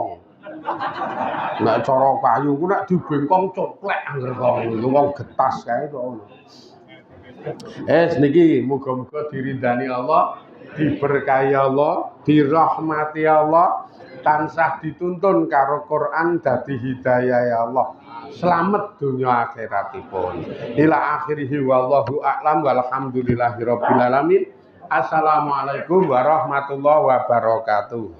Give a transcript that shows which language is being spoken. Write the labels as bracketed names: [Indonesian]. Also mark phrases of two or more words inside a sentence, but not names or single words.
[Javanese] Nek cara kayu ku nek dibengkong coplek angger kok wong getas kae to. Niki muga-muga diridani Allah, diberkahi Allah, dirahmati Allah, tansah dituntun karo Quran dadi hidayah ya Allah. Selamat dunia akhiratipun. [Arabic] إلى آخره والله أعلم والحمد لله رب العالمين. السلام عليكم ورحمة الله وبركاته.